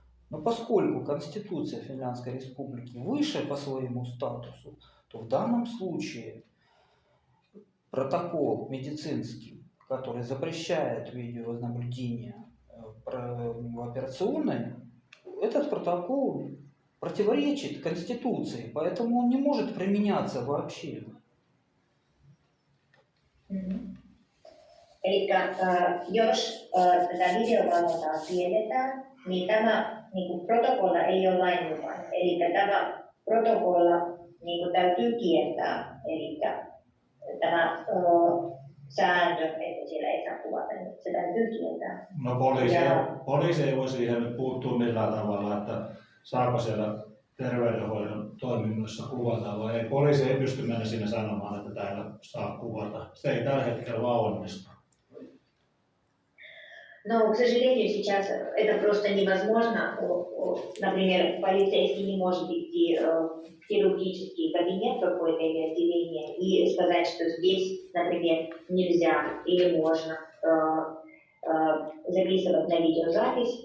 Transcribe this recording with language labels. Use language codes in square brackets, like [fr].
[ru] Но поскольку Конституция Финляндской Республики выше по своему статусу, то в данном случае протокол медицинский, который запрещает видеонаблюдение в операционной, этот протокол противоречит Конституции, поэтому он не может применяться вообще. [fi] Eli jos tätä videovalvontaa kielletään, niin tämä niin protokolla ei ole lainmukainen. Eli tämä protokolla niin täytyy kieltää. Eli tämä sääntö, että siellä ei saa kuvata, niin se täytyy kieltää. No poliisi ei voi siihen nyt puuttua millään tavalla, että saako siellä terveydenhoidon toiminnoissa kuvata vai ei. Poliisi ei pysty mennä sinne sanomaan, että täällä saa kuvata. Se ei tällä hetkellä vaan onnistu. [ru] Но, к сожалению, сейчас это просто невозможно. Например, полицейский не может идти в хирургический кабинет какой-то или отделение и сказать, что здесь, например, нельзя или можно записывать на видеозапись.